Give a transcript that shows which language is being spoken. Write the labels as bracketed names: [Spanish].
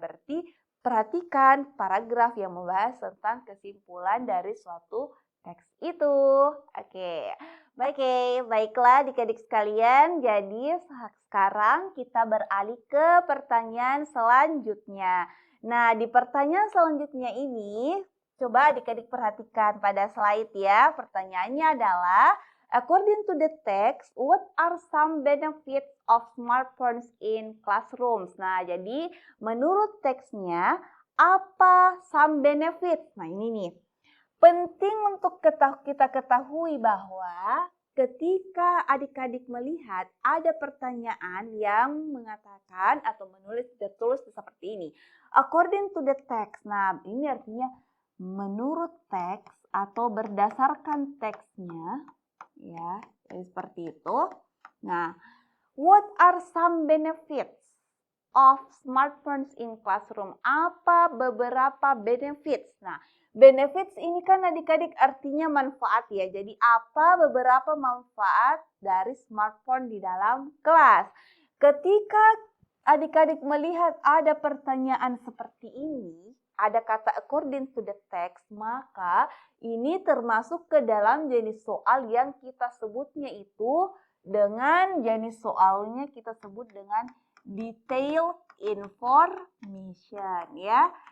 [Indonesian] Berarti perhatikan paragraf yang membahas tentang kesimpulan dari suatu teks itu. Oke. Baiklah adik-adik sekalian. Jadi sekarang kita beralih ke pertanyaan selanjutnya. Nah, di pertanyaan selanjutnya ini, coba adik-adik perhatikan pada slide ya. Pertanyaannya adalah, [English] according to the text, what are some benefits of smartphones in classrooms? [Indonesian] Nah, jadi menurut teksnya, apa some benefits? Nah, ini nih. Penting untuk kita ketahui bahwa ketika adik-adik melihat ada pertanyaan yang mengatakan atau tertulis seperti ini. [English] According to the text. [Indonesian] Nah, ini artinya menurut teks atau berdasarkan teksnya, ya, seperti itu. [English] Nah, what are some benefits of smartphones in classroom? [Indonesian] Apa beberapa benefits? Nah, benefits ini kan adik-adik artinya manfaat ya. Jadi apa beberapa manfaat dari smartphone di dalam kelas? Ketika adik-adik melihat ada pertanyaan seperti ini, ada kata [English] according to the text, [Indonesian] maka ini termasuk ke dalam jenis soal yang kita sebutnya itu dengan jenis soalnya kita sebut dengan [English] detailed information [Indonesian] ya.